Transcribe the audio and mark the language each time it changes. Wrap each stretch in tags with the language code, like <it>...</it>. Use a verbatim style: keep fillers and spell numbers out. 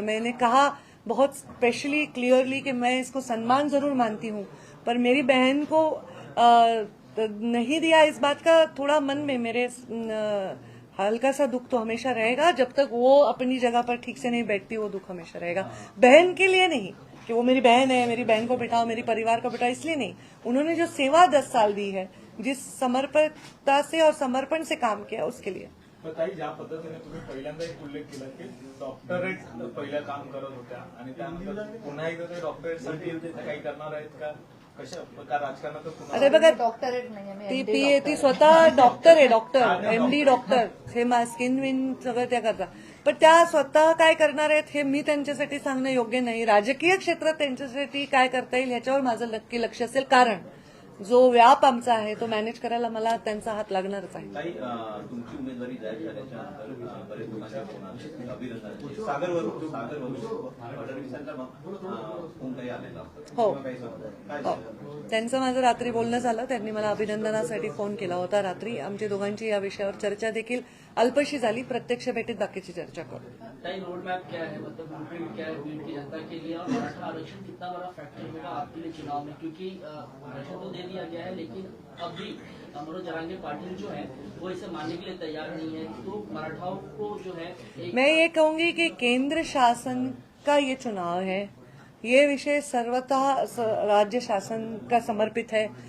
<hi>मैंने कहा बहुत स्पेशली क्लियरली कि मैं इसको सम्मान जरूर मानती हूँ, पर मेरी बहन को अ, त- नहीं दिया इस बात का थोड़ा मन में मेरे न, हल्का सा दुख तो हमेशा रहेगा. जब तक वो अपनी जगह पर ठीक से नहीं बैठती वो दुख हमेशा रहेगा. बहन के लिए नहीं कि वो मेरी बहन है, मेरी बहन को बिठाओ, मेरी परिवार को बिठाओ, इसलिए नहीं. उन्होंने जो सेवा दस साल दी है, जिस समर्पणता से और समर्पण से काम किया, उसके लिए.</hi> <mr>तर ताई, ज्या पद्धतीने तुम्ही पहिल्यांदा एक उल्लेख केला की डॉक्टरेट पहिल्या काम करत होत्या आणि त्यानंतर पुन्हा एकदा ते डॉक्टरेट साठी काही करणार आहेत का, कशा का राजकारणात पुन्हा अरे बघा, डॉक्टरेट नाही आहे, मी ती</mr> <en>M D P</en> <mr>डॉक्टर ती स्वतः डॉक्टर आहे, डॉक्टर एमडी डॉक्टर, हे स्किन विन सगळं त्या करता. पण त्या स्वतः काय करणार आहेत हे मी त्यांच्यासाठी सांगणं योग्य नाही. राजकीय क्षेत्रात त्यांच्यासाठी काय करता येईल ह्याच्यावर माझं नक्की लक्ष असेल, कारण जो व्याप आमचा आहे तो मॅनेज करायला मला त्यांचा हात लागणारच आहे. ताई, अं, तुमची उमेदवारी जाहीर झाल्याच्या नंतर अं, बरेच लोकांच्या फोन आले. अभिनंदनाचे. सागर वरून सागर वरून फडणवीसांचा अं, फोन काही आलेला हो. किंवा काही समजा- काय हो. झालं? त्यांचं माझं रात्री बोलणं झालं, त्यांनी मला अभिनंदनासाठी फोन केला होता रात्री. आमची दोघांची या विषयावर चर्चा देखील अल्पशी झाली, प्रत्यक्ष भेटीत बाकीची चर्चा करू.</mr> <hi>तय रोड मैप क्या है, मतलब ब्लूप्रिंट क्या है बीड की जनता के लिए, और मराठा आरक्षण कितना बड़ा फैक्टर होगा आपके लिए चुनाव में? क्योंकि अ, आरक्षण तो दे दिया गया है, लेकिन अब भी अ, मनोज जरांगे पाटिल जो है वो इसे मानने के लिए तैयार नहीं है, तो मराठाओं को जो है एक मैं ये कहूंगी कि केंद्र शासन का ये चुनाव है, ये विषय सर्वतः स- राज्य शासन का समर्पित है.</hi>